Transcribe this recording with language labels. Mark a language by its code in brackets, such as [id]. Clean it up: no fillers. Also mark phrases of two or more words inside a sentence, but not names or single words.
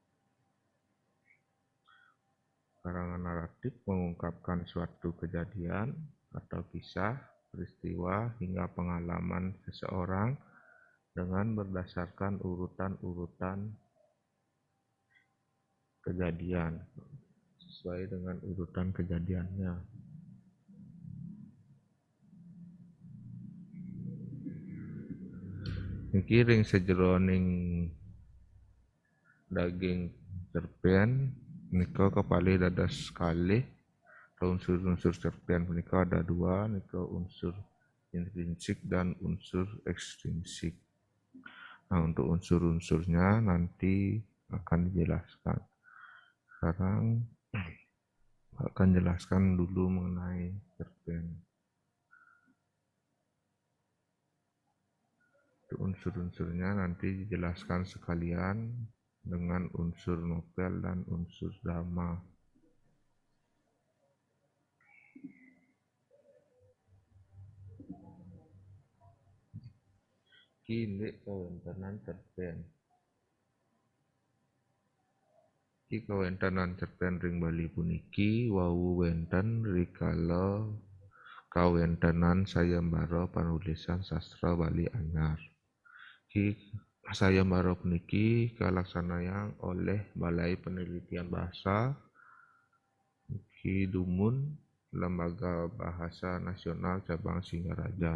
[id] Karangan naratif mengungkapkan suatu kejadian atau kisah, peristiwa, hingga pengalaman seseorang dengan berdasarkan urutan-urutan kejadian sesuai dengan urutan kejadiannya. [ban] Niki ring sejeroning daging cerpen nika kepali dados kalih. [id] Unsur-unsur cerpen punika ada 2, nika unsur intrinsik dan unsur ekstrinsik. Nah, untuk unsur-unsurnya nanti akan dijelaskan. Sekarang akan jelaskan dulu mengenai cerpen. Unsur-unsurnya nanti dijelaskan sekalian dengan unsur novel dan unsur drama. [ban] Kini kawentanan cerpen. Ki kawentanan cerpen ring Bali puniki wau wenten rikala kawentanan sayembara panulisan sastra Bali anyar. Ki sayembara puniki kalaksanaan oleh Balai Penelitian Bahasa Ki Dumun Lembaga Bahasa Nasional Cabang Singaraja.